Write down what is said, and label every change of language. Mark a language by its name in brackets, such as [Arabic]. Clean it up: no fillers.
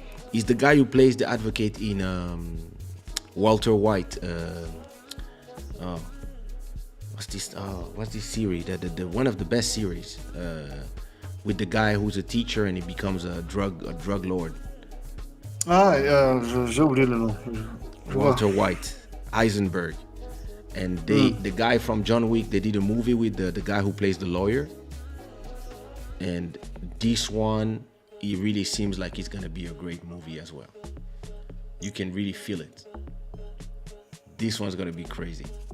[English] He's the guy who plays the advocate in Walter White. What's this series? The one of the best series with the guy who's a teacher and he becomes a drug lord. [French] Ah, j'ai oublié le nom. Je vois. [English] Walter White, Heisenberg. And the guy from John Wick, they did a movie with the guy who plays the lawyer. And this one, it really seems like it's gonna be a great movie as well. You can really feel it. This one's gonna be crazy.